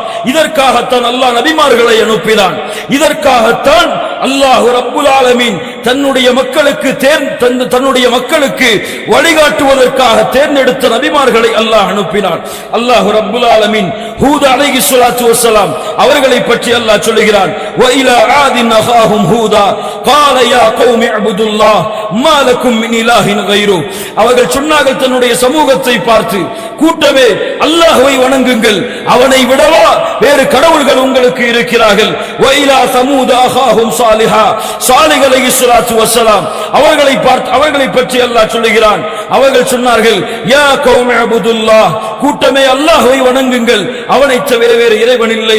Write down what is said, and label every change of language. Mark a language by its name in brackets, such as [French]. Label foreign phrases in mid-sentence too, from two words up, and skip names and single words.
[Tamil] இதற்காகத்தான் அல்லாஹ் நபிமார்களை அனுப்பினான், இதற்காகத்தான் [Arabic] الله رب العالمين [Tamil] தன்னுடைய மக்களுக்கு வழிகாட்டுவதற்காக தேர்ந்தெடுத்த நபிமார்களை அல்லாஹ் அனுப்பினான். [Arabic] الله رب العالمين هود عليه الصلاة والسلام [Tamil] அவர்களை பற்றி அல்லாஹ் சொல்கிறான், [Arabic] وإلى عاد أخاهم هودا قال يا قوم اعبدوا الله ما لكم من اله غيره. [Tamil] அவர்கள் சொன்னார்கள் தன்னுடைய சமூகத்தை பார்த்து, கூட்டமே அல்லாஹ்வை வணங்குங்கள், அவனை விடவா வேறு கடவுள்கள் உங்களுக்கு இருக்கிறார்கள். [Arabic] وإلى ثمود أخاهم صالحا, [Tamil] சாலிஹ் [Arabic] عليه الصلاة والسلام [Tamil] அவர்களை பற்றி அல்லாஹ் சொல்கிறான், அவர்கள் சொன்னார்கள், [Arabic] يا قوم اعبدوا الله, [Tamil] கூட்டமே அல்லாஹ்வை வணங்குங்கள், அவனை தவிர வேறு இறைவன் இல்லை.